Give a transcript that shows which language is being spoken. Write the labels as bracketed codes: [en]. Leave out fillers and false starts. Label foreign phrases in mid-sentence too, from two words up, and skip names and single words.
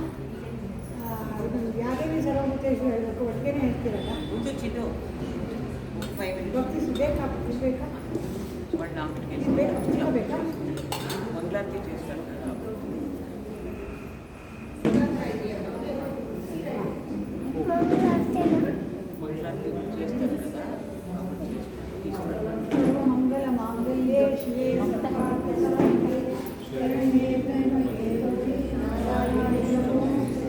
[kn] ಯಾವ್ಯಾವ ಸರ್ವಮೂರ್ತೇಶ್ವರ ಹೇಳಬೇಕು ಒಟ್ಟಿಗೆ ಹೇಳ್ತೀರಲ್ಲ ಭಕ್ತಿ ಬೇಕಾ ಬೇಕಾ ಬೇಕಾ [te] మంగళారతి చేస్తారు కదా. మంగళారతి చేస్తారు కదా. [sa] मङ्गल माङ्गल्ये शिवे सर्वार्थसाधके शरण्ये त्र्यम्बके गौरी नारायणि नमोस्तुते.